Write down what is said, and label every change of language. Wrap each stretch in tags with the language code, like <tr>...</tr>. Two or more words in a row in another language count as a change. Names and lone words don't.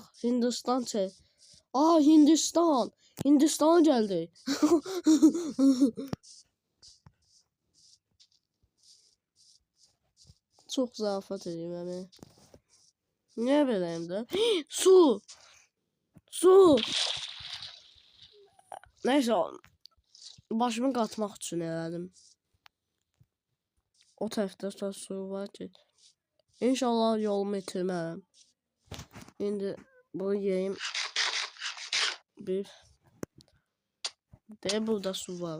<tr>Hindistan çək. Hindistan. Hindistan geldi. Çok zarafat edeyim yani. Niye vereyim de? Su. Neyse.</tr> <az>Başımı qatmaq üçün elədim. O tərəfdə su var ki. İnşallah yolumu itirmərəm. İndi bunu yiyeyim. De burada su var.</az>